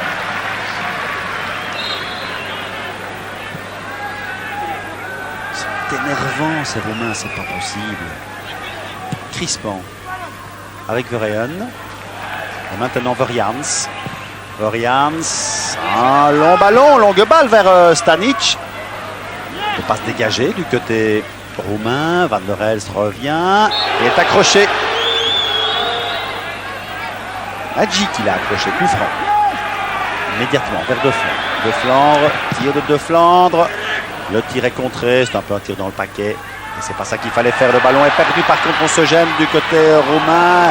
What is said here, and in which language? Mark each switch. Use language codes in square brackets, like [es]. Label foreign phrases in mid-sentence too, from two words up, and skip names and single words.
[fr] C'est énervant, ces Roumains, c'est pas possible. Crispant. Avec Verheyen. Et maintenant Verheyen. Verheyen. Un long ballon, longue balle vers Stanic. Il ne peut pas se dégager du côté roumain. Van der Elst revient et est accroché. Nagy qui l'a accroché, coup franc. Immédiatement vers De Flandre. De Flandre, tir de De Flandre. Le tir est contré, c'est un peu un tir dans le paquet. Et c'est pas ça qu'il fallait faire. Le ballon est perdu, par contre on se gêne du côté roumain.